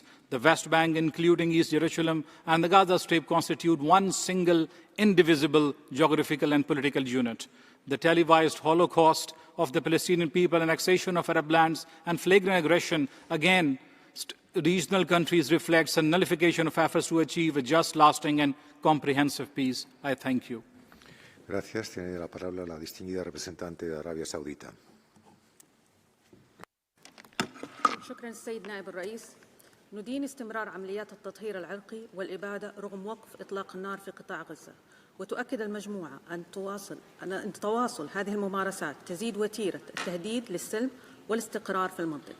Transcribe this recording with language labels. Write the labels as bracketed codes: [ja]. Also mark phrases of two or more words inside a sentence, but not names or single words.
[en] The West Bank, including East Jerusalem and the Gaza Strip, constitute one single, indivisible geographical and political unit. The televised Holocaust of the Palestinian people, annexation of Arab lands, and flagrant aggression against regional countries reflects a nullification of efforts to achieve a just, lasting, and comprehensive peace. I thank you. [es] Gracias. Tiene la palabra la distinguida representante de Arabia Saudita. [ar] شكرا السيد نائب الرئيس. ندين استمرار عمليات التطهير العرقي والإبادة رغم وقف إطلاق النار في قطاع غزة. وتؤكد المجموعة أن تواصل هذه الممارسات تزيد وتيرة التهديد للسلم والاستقرار في المنطقة.